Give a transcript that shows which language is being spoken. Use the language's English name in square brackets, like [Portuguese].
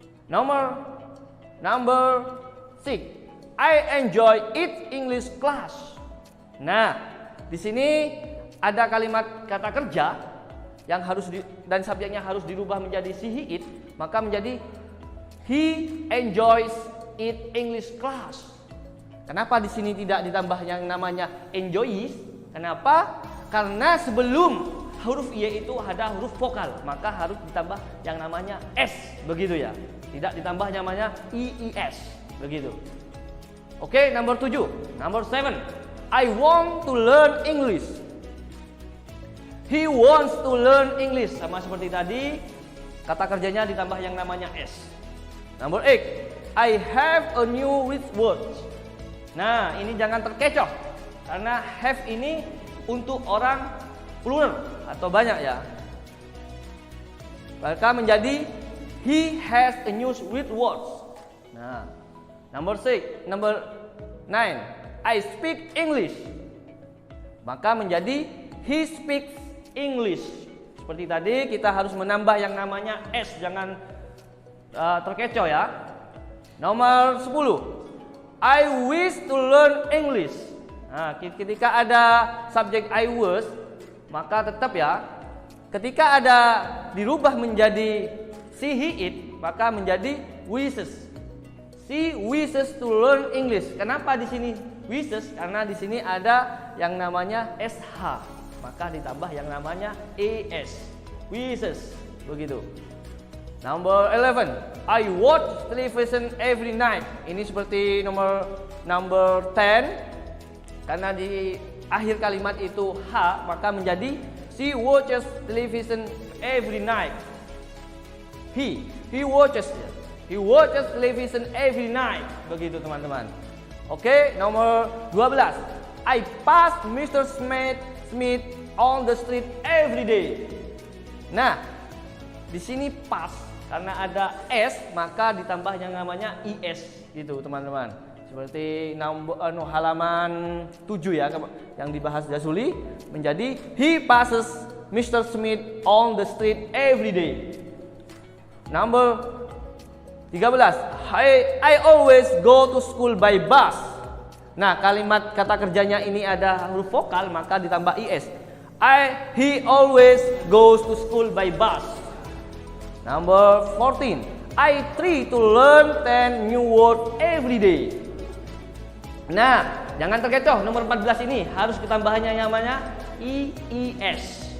[English] Number 6, I enjoy it English class. [Indonesian] Nah, di sini ada kalimat kata kerja yang harus dan subjeknya harus dirubah menjadi she, he, it, maka menjadi [English] he enjoys it English class. [Indonesian] Kenapa di sini tidak ditambah yang namanya enjoys? Kenapa? Karena sebelum huruf y itu ada huruf vokal, maka harus ditambah yang namanya s, begitu ya. Tidak ditambah namanya ies, begitu. [English] Oke, number 7. Number 7, I want to learn English. He wants to learn English. [Indonesian] Sama seperti tadi, kata kerjanya ditambah yang namanya s. [English] Number 8, I have a new wristwatch. [Indonesian] Nah, ini jangan terkecoh karena have ini untuk orang plural atau banyak ya. Maka menjadi [English] he has a new wristwatch. Nah, number 9, I speak English. [Indonesian] Maka menjadi [English] he speaks English. [Indonesian] Seperti tadi kita harus menambah yang namanya s, jangan terkecoh ya. [English] Nomor 10, I wish to learn English. [Indonesian] Nah, ketika ada subjek [English] I wish, [Indonesian] maka tetap ya. Ketika ada dirubah menjadi she, he, it, maka menjadi wishes. [English] She wishes to learn English. [Indonesian] Kenapa di sini wishes? Karena di sini ada yang namanya sh, maka ditambah yang namanya es. Wishes, begitu. [English] Number 11, I watch television every night. [Indonesian] Ini seperti number 10. Karena di akhir kalimat itu h, maka menjadi [English] she watches television every night. He watches television every night. [Indonesian] Begitu teman-teman. [English] Oke, nomor 12, I pass Mr. Smith on the street every day. [Indonesian] Nah, di sini pass karena ada S maka ditambah yang namanya IS gitu teman-teman. Seperti halaman 7 ya yang dibahas Jazuli menjadi [English] he passes Mr. Smith on the street every day. Number 13, I always go to school by bus. [Indonesian] Nah, kalimat kata kerjanya ini ada huruf vokal maka ditambah IS. [English] He always goes to school by bus. Number 14, I try to learn 10 new words every day. [Indonesian] Nah, jangan terkecoh, nomor 14 ini harus ketambahannya namanya IES.